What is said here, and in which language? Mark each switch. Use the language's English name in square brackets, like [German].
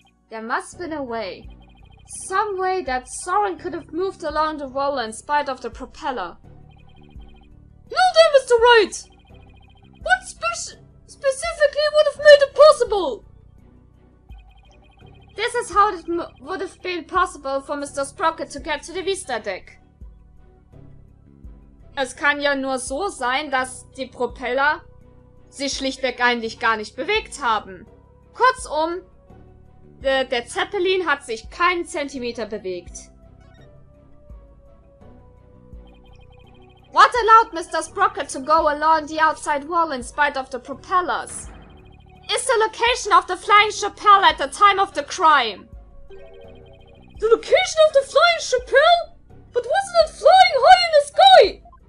[English] There must have been a way. Some way that Soren could have moved along the roller in spite of the propeller. No there, Mr. Wright! What specifically would have made it possible? This is how it would have been possible for Mr. Sprocket to get to the Vista Deck. [German] Es kann ja nur so sein, dass die Propeller sich schlichtweg eigentlich gar nicht bewegt haben. Kurzum, der Zeppelin hat sich keinen Zentimeter bewegt. [English] What allowed Mr. Sprocket to go along the outside wall in spite of the propellers? Is the location of the flying chapelle at the time of the crime. The location of the flying chapelle? But wasn't it flying high in the sky?